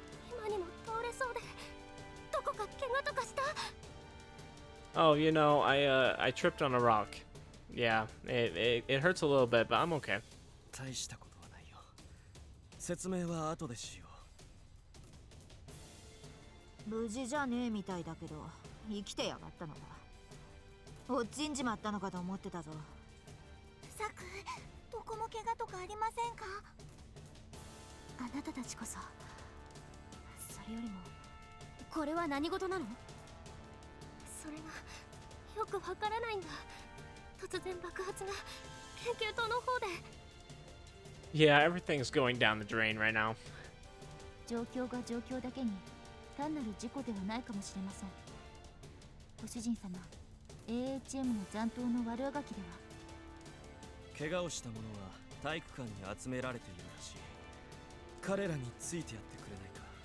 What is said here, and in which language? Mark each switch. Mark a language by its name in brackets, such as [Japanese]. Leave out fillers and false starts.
[Japanese] 今にも倒れそうでどこか怪我とかした？ [English] Oh, you know, I tripped on a rock. Yeah, it hurts a little bit, but I'm okay. [Japanese] 大したことはないよ。説明は後でしよう。無事じゃねえみたいだけど生きてやがったのか。落ちんじまったのかと思ってたぞ。サク、どこも怪我とかありませんか？あなたたちこそ。それよりもこれは何事なの？それがよくわからないんだ。突然爆発が研究棟の方で。 [English] Yeah, everything's going down the drain right now. [Japanese] 状況が状況だけに単なる事故ではないかもしれません。ご主人様、AHM の残党の悪あがきでは。怪我をした者は体育館に集められているらしい。彼らについてやってくれないか。